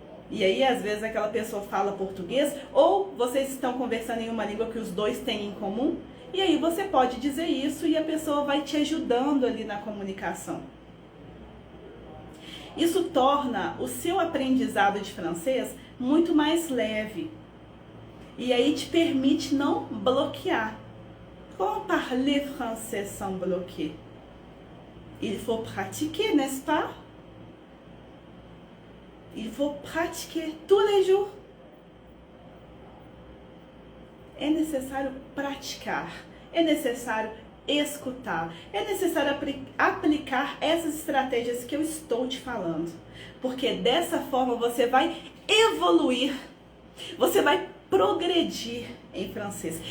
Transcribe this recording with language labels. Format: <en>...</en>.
<pt>E aí, às vezes, aquela pessoa fala português, ou vocês estão conversando em uma língua que os dois têm em comum, e aí você pode dizer isso e a pessoa vai te ajudando ali na comunicação. Isso torna o seu aprendizado de francês muito mais leve. E aí te permite não bloquear.</pt> <fr>Comment parler français sans bloquer? Il faut pratiquer, n'est-ce pas? Il faut pratiquer tous les jours.</fr> <pt>É necessário praticar, é necessário escutar, é necessário aplicar essas estratégias que eu estou te falando. Porque dessa forma você vai evoluir, você vai progredir em francês.</pt>